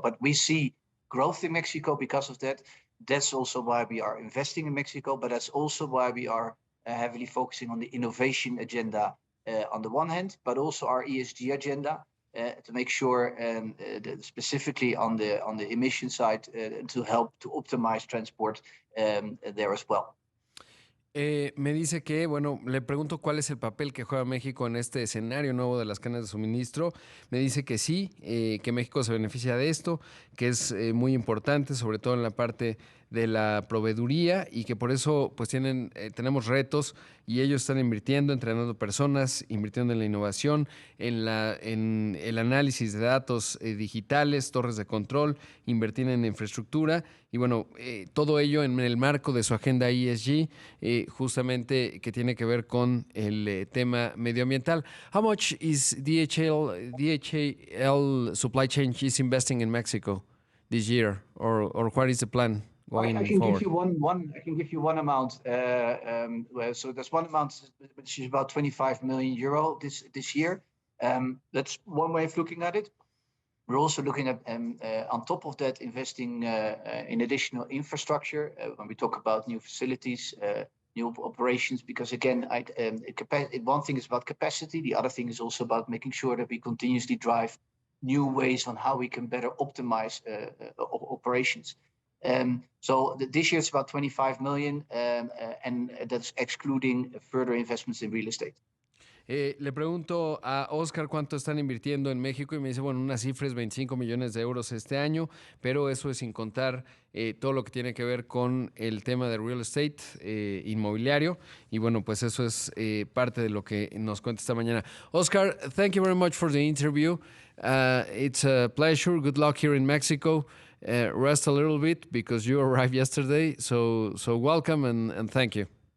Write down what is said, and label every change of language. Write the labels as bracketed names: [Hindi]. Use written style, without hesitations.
[English] But we see growth in Mexico because of that. That's also why we are investing in Mexico, but that's also why we are heavily focusing on the innovation agenda on the one hand, but also our ESG agenda to make sure, specifically on the emission side, to help to optimize transport there as well. [Spanish] Me dice que, bueno, le pregunto cuál es el papel que juega México en este escenario nuevo de las cadenas de suministro. Me dice que sí, que México se beneficia de esto, que es muy importante, sobre todo en la parte de la proveeduría, y que por eso pues tenemos retos, y ellos están invirtiendo, entrenando personas, invirtiendo en la innovación, en el análisis de datos digitales, torres de control, invertir en infraestructura, y bueno, todo ello en el marco de su agenda ESG, justamente que tiene que ver con el tema medioambiental. [English] How much is DHL Supply Chain is investing in Mexico this year, or what is the plan? I can give you one amount. So there's one amount which is about 25 million euro this year. That's one way of looking at it. We're also looking at, on top of that, investing in additional infrastructure when we talk about new facilities, new operations. Because again, one thing is about capacity. The other thing is also about making sure that we continuously drive new ways on how we can better optimize operations. So this year it's about 25 million, and that's excluding further investments in real estate. [Spanish] Le pregunto a Oscar cuánto están invirtiendo en México y me dice, bueno, una cifra es 25 millones de euros este año, pero eso es sin contar todo lo que tiene que ver con el tema de real estate inmobiliario, y bueno, pues eso es parte de lo que nos cuenta esta mañana. [English] Oscar, thank you very much for the interview. It's a pleasure. Good luck here in Mexico. rest a little bit because you arrived yesterday. So welcome and thank you.